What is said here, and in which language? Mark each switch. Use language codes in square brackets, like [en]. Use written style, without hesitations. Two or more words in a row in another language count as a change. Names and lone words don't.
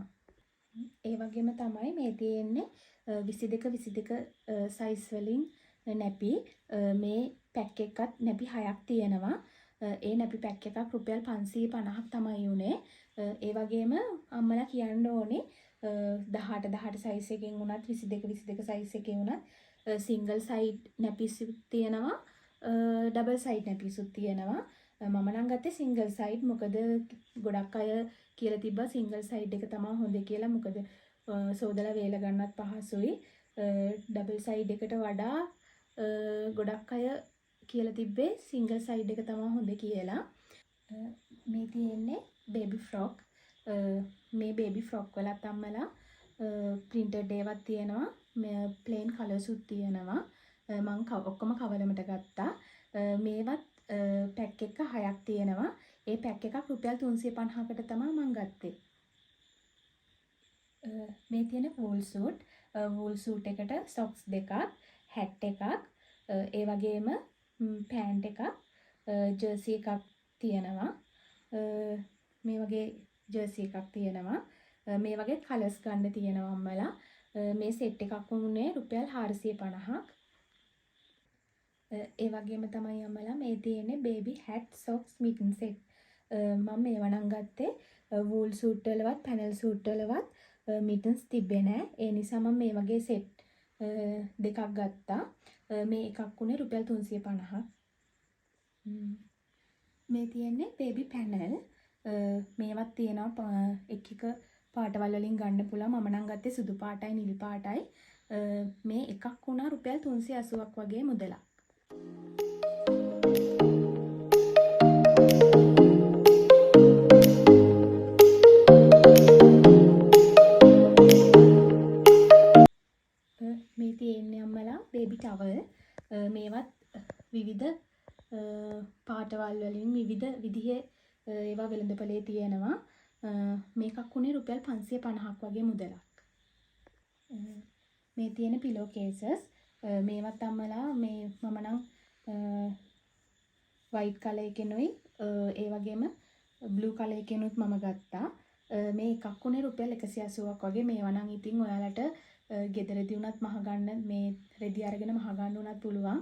[si] ඒ වගේම තමයි මේ තියෙන්නේ 22 size වලින් nappy. මේ pack එකත් nappy 6ක් තියෙනවා. ඒ nappy pack එකක් රුපියල් 550ක් තමයි උනේ. ඒ වගේම අම්මලා කියන්න ඕනේ 18 size එකෙන් උනත් 22 size එකේ උනත් [en] single side nappies [si] තියෙනවා [en] double side nappies [si] තියෙනවා. මම නම් ගත්තේ [en] single side [si] මොකද ගොඩක් අය කියලා තිබ්බා [en] single side [si] එක තමයි හොඳ කියලා. මොකද සෝදලා වේල ගන්නත් පහසුයි. [en] double side [si] එකට වඩා ගොඩක් අය කියලා තිබ්බේ [en] single side [si] එක තමයි හොඳ කියලා. මේ තියෙන්නේ [en] baby frock. [si] මේ [en] baby frock [si] වලත් අම්මලා printed ඒවත් තියෙනවා. [en] plain colors [si] උත් තියෙනවා. මම ඔක්කොම කවලමට ගත්තා. මේවත් pack එක 6ක් තියෙනවා. ඒ pack එකක් රුපියල් 350කට තමයි මම ගත්තේ. මේ තියෙන [en] wool suit [si] එකට socks දෙකක්, hat එකක්, ඒ වගේම pant එකක්, jersey එකක් තියෙනවා. මේ වගේ jersey එකක් තියෙනවා. මේ වගේ colors ගන්න තියෙනවා අම්මලා. මේ set එකක් වුණේ රුපියල් 450ක්. ඒ වගේම තමයි අම්මලා මේ තියෙන්නේ [en] baby hat socks mitten set. [si] මම මේවා නම් ගත්තේ [en] wool suit [si] වලවත් [en] panel suit [si] වලවත් mittens තිබ්බේ නෑ. ඒ නිසා මම මේ වගේ set දෙකක් ගත්තා. මේ එකක් උනේ රුපියල් 350ක්. මේ තියෙන්නේ [en] baby panel. [si] මේවත් තියෙනවා එක පාටවල් වලින් ගන්න පුළුවන්. මම නම් ගත්තේ සුදු පාටයි නිල් පාටයි. මේ එකක් වුණා රුපියල් 380ක් වගේ මුදලක්. මේ තියෙන්නේ අම්මලා [en] baby towel. [si] මේවත් විවිධ පාටවල් වලින් විවිධ විදිහේ ඒවා වෙළඳපොලේ තියෙනවා. මේකක් උනේ රුපියල් 550ක් වගේ මුදලක්. මේ තියෙන [en] pillow cases. [si] මේවත් අම්මලා මේ මම නම් [en] white color [si] එකෙනුයි ඒ වගේම [en] blue color [si] එකෙනුත් මම ගත්තා. මේ එකක් උනේ රුපියල් 180ක් වගේ. මේවා නම් ඉතින් ඔයාලට ගෙදරදී උනත් මහ ගන්න මේ රෙදි අරගෙන මහ ගන්න උනත් පුළුවන්.